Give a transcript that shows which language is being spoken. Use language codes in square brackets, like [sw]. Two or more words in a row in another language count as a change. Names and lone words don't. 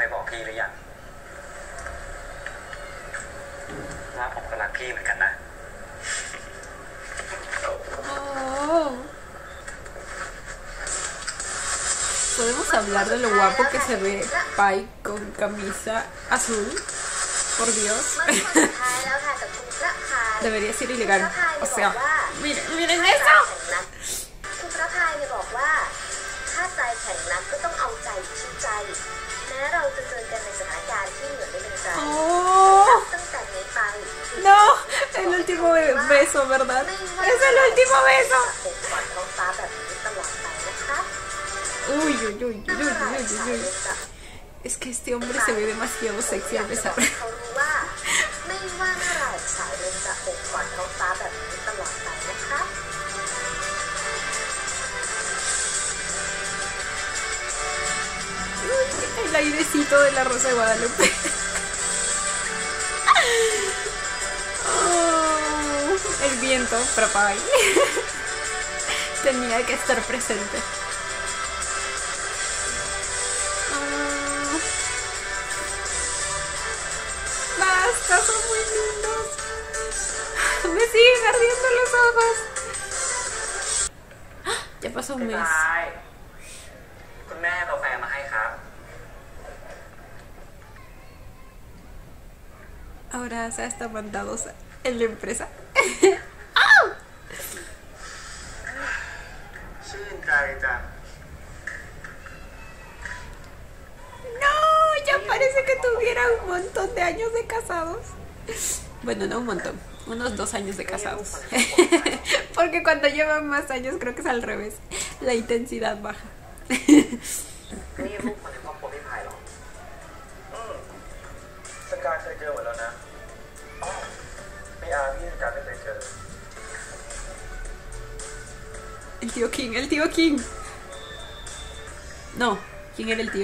[th] พี่หรือยังว่าผมก็รักพี่เหมือนกันนะ Oh. [es] ¿Podemos hablar de lo guapo que se ve Pai con camisa azul? Por Dios. Debería ser ilegal. O sea, miren, miren eso. [th] คุณพระพายเนี่ยบอกว่าถ้าใจแข็งนักก็ต้องเอาใจที่ใจแม้เราจะเจอกันในสถานการณ์ที่เหมือนไม่เป็นใจ Oh. ตั้งแต่นี้ไป [es] No, el último beso, ¿verdad? Es el último beso. [th] ปกปักท้องฟ้าแบบนี้ตลอดไปนะคะ [es] Uy, uy, uy, uy, uy, uy, uy. Es que este hombre se ve demasiado sexy a pesar. [th] เขารู้ว่าไม่ว่าเมื่อไหร่สายลมจะปกปักท้องฟ้าแบบนี้ตลอดไปนะคะ [es] El airecito de la Rosa de Guadalupe. Oh, el viento, Prapai. Tenía que estar presente. Oh. Basta, son muy lindos. Me siguen ardiendo los ojos. Ya pasó un mes. [th] คุณแม่กาแฟมาให้ครับ [es] Ahora se está mandados en la empresa. [th] ชื่นใจจัง [es] No, ya parece que tuviera un montón de años de casados. Bueno, no un montón, unos 2 años de casados. Porque cuando llevan más años creo que es al revés. La intensidad baja. [th] นี่ลูกคนในครอบครัวพี่พายเหรอสกายเคยเจอหมดแล้วนะอ๋อไม่อาพี่สกายไม่เคยเจอ [es] El tío King, el tío King. No, ¿quién era el tío?